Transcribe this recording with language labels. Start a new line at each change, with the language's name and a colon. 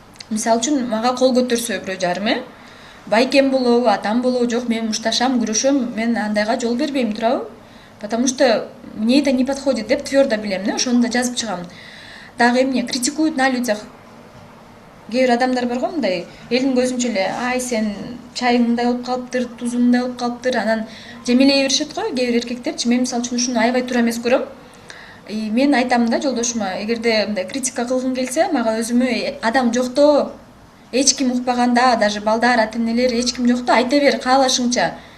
Kyrgyz: Мисалы үчүн мага кол көтөрсө бирөө жарым, байкем болобу, атам болобу, жок, мен мушташам, күрөшөм, мен андайга жол бербейм, туурабы?
Russian: Потому что мне это не подходит
Kyrgyz: деп твердо билем, ошону да жазып чыгам. Дагы эмне?
Russian: Критикуют на людях.
Kyrgyz: Кээ бир адамдар бар го, мындай элдин көзүнчө эле, ай сен чайың мындай болуп калыптыр, тузуң мындай болуп калыптыр, анан жемелей беришет го кээ бир эркектерчи. Мен мисалы үчүн ушуну аябай туура эмес көрөм. Мен айтам да жолдошума, эгерде мындай критика кылгың келсе, мага өзүмө адам жокто, эч ким укпаганда, даже балдар, ата энелер эч ким жокто айта бер каалашыңча.